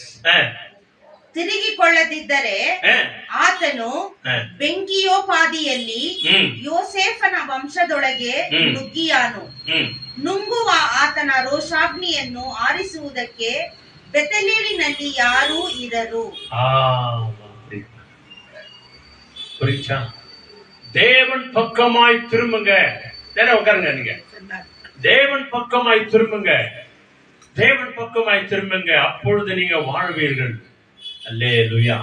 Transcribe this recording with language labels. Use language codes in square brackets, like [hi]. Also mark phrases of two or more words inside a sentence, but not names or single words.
[kn] ತಿರುಗಿಕೊಳ್ಳದಿದ್ದರೆ ಆತನು ಬೆಂಕಿಯೋಪಾದಿಯಲ್ಲಿ ಯೋಸೇಫನ ವಂಶದೊಳಗೆ ನುಗ್ಗಿಯಾನು. ನುಂಗುವ ಆತನ ರೋಷಾಗ್ನಿಯನ್ನು ಆರಿಸುವುದಕ್ಕೆ ಬೆತಲೇಲಿನಲ್ಲಿ ಯಾರೂ ಇರರು. [ta] தேவன் பக்கமாய் திரும்புங்க. உட்காருங்க, நீங்க தேவன் பக்கமாய் திரும்புங்க, தேவன் பக்கமாய் திரும்புங்க, அப்பொழுது நீங்க வாழ்வீர்கள். அல்லேலூயா.